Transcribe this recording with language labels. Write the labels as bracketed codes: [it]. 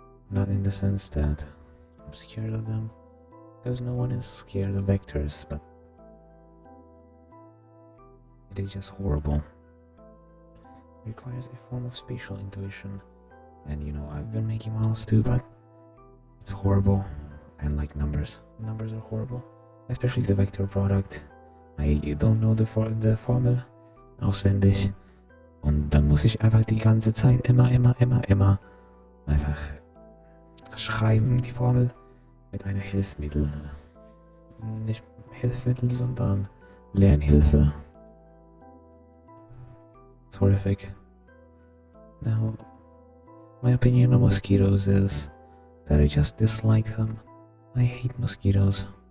[en] Not in the sense that I'm scared of them, because no one is scared of vectors, but it is just horrible. It requires a form of spatial intuition, and I've been making models too, but it's horrible. And like numbers are horrible, especially the vector product. I don't know the [de] Formel auswendig, und dann muss ich einfach die ganze Zeit immer einfach schreiben, die Formel mit einer Hilfsmittel. Nicht Hilfsmittel, sondern Lernhilfe. [en] It's horrific. Now, my opinion on mosquitoes is that I just dislike them. I hate mosquitoes.